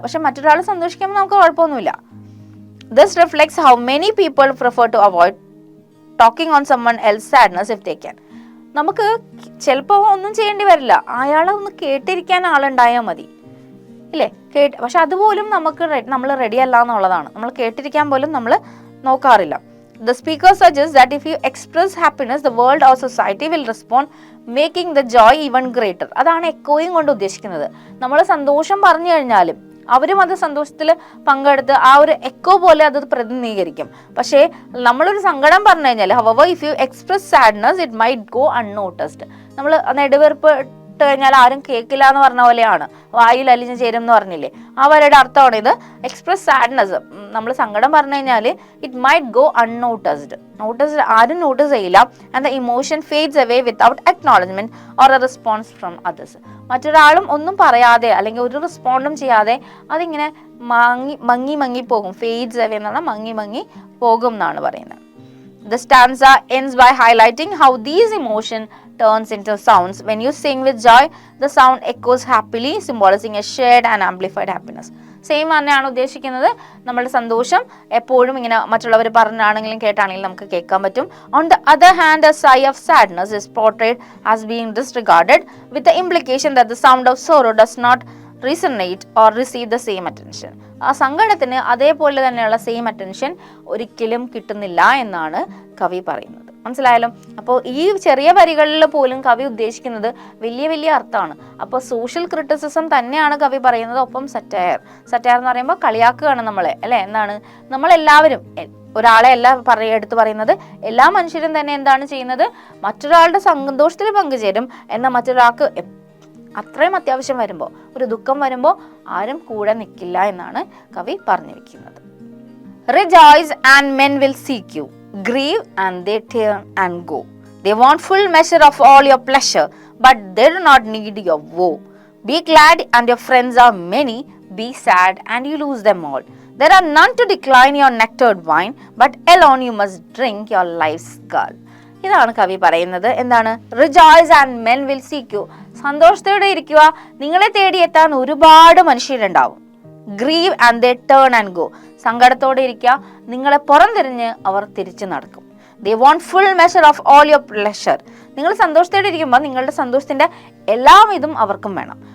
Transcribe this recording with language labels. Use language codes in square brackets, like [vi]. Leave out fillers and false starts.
[ml] പക്ഷെ മറ്റൊരാൾ സന്തോഷിക്കുമ്പോൾ നമുക്ക് കുഴപ്പമൊന്നുമില്ല. [en] This reflects how many people prefer to avoid talking on someone else's sadness if they can. [ml] നമുക്ക് ചിലപ്പോൾ ഒന്നും ചെയ്യേണ്ടി വരില്ല, അയാളെ ഒന്ന് കേട്ടിരിക്കാൻ ആളുണ്ടായാൽ മതി, ഇല്ലേ? പക്ഷെ അതുപോലും നമ്മൾ റെഡി അല്ല എന്നുള്ളതാണ്. നമ്മൾ കേട്ടിരിക്കാൻ പോലും നമ്മൾ നോക്കാറില്ല. [en] The speaker suggests that if you express happiness, the world or society will respond, making the joy even greater. [ml] അതാണ് എക്കോയും കൊണ്ട് ഉദ്ദേശിക്കുന്നത്. നമ്മൾ സന്തോഷം പറഞ്ഞു കഴിഞ്ഞാലും അവരും അത് സന്തോഷത്തിൽ പങ്കെടുത്ത് ആ ഒരു എക്കോ പോലെ അത് പ്രതിനിധീകരിക്കും. പക്ഷേ നമ്മളൊരു സങ്കടം പറഞ്ഞു കഴിഞ്ഞാൽ, [en] however, if you express sadness, it might go unnoticed. [ml] നമ്മൾ നെടുവീർപ്പ് ഇട്ട് കഴിഞ്ഞാൽ ആരും കേൾക്കില്ല എന്ന് പറഞ്ഞ പോലെയാണ്, വായിൽ അലിഞ്ഞു ചേരും എന്ന് പറഞ്ഞില്ലേ, ആ വരയുടെ അർത്ഥമാണ് ഇത്. [en] express sadness, [ml] നമ്മൾ സങ്കടം പറഞ്ഞു കഴിഞ്ഞാൽ [en] it might go unnoticed, [ml] ആരും നോട്ടീസ് ചെയ്യില്ല. [en] And the emotion fades away without acknowledgement or a response from others. [ml] മറ്റൊരാളും ഒന്നും പറയാതെ അല്ലെങ്കിൽ ഒരു റെസ്പോണ്ടും ചെയ്യാതെ അതിങ്ങനെ മങ്ങി പോകും. ഫേഡ്സ് അവേ എന്ന് പറഞ്ഞാൽ മങ്ങി പോകും എന്നാണ് പറയുന്നത്. [en] The stanza ends by highlighting how these emotion turns into sounds. When you sing with joy, the sound echoes happily, symbolizing a shared and amplified happiness. [ml] Same തന്നെയാണ് ഉദ്ദേശിക്കുന്നത്. നമ്മുടെ സന്തോഷം എപ്പോഴും ഇങ്ങനെ മറ്റുള്ളവർ പറഞ്ഞാണെങ്കിലും കേട്ടാണെങ്കിലും നമുക്ക് കേൾക്കാൻ പറ്റും. [en] On the other hand, a sigh of sadness is portrayed as being disregarded, with the implication that the sound of sorrow does not resonate or receive the same attention. [ml] ആ സങ്കടത്തിന് അതേപോലെ തന്നെയുള്ള സെയിം അറ്റൻഷൻ ഒരിക്കലും കിട്ടുന്നില്ല എന്നാണ് കവി പറയുന്നത്. മനസ്സിലായാലും? അപ്പോൾ ഈ ചെറിയ വരികളിൽ പോലും കവി ഉദ്ദേശിക്കുന്നത് വലിയ അർത്ഥമാണ്. അപ്പോൾ സോഷ്യൽ ക്രിറ്റിസിസം തന്നെയാണ് കവി പറയുന്നത്. ഒപ്പം സറ്റയർ എന്ന് പറയുമ്പോൾ കളിയാക്കുകയാണ് നമ്മളെ, അല്ലെ? എന്താണ്, നമ്മളെല്ലാവരും ഒരാളെ അല്ല എടുത്തു പറയുന്നത്, എല്ലാ മനുഷ്യരും തന്നെ എന്താണ് ചെയ്യുന്നത്, മറ്റൊരാളുടെ സന്തോഷത്തിൽ പങ്കുചേരും. എന്നാൽ മറ്റൊരാൾക്ക് അത്രയും അത്യാവശ്യം വരുമ്പോൾ, ഒരു ദുഃഖം വരുമ്പോൾ ആരും കൂടെ നിൽക്കില്ല എന്നാണ് കവി പറഞ്ഞു വെക്കുന്നത്. [en] Rejoice and men will seek you, grieve and they turn and go. They want full measure of all your pleasure, but they do not need your woe. Be glad and your friends are many, be sad and you lose them all. There are none to decline your nectared wine, but alone you must drink your life's gall. [ml] ഇതാണ് കവി പറയുന്നത്. എന്താണ്? [en] Rejoice and men will seek you. [ml] സന്തോഷത്തോടെ ഇരിക്കുക, നിങ്ങളെ തേടിയെത്താൻ ഒരുപാട് മനുഷ്യരുണ്ടാവും. [en] Grieve and they turn and go. [ml] സങ്കടത്തോടെ ഇരിക്കുക, നിങ്ങളെ പുറംതിരിഞ്ഞ് അവർ തിരിച്ചു നടക്കും. [en] They won't full measure of all your pleasure. [ml] നിങ്ങൾ സന്തോഷത്തോടെ ഇരിക്കുമ്പോൾ നിങ്ങളുടെ സന്തോഷത്തിന്റെ എല്ലാം ഇതും അവർക്കും വേണം.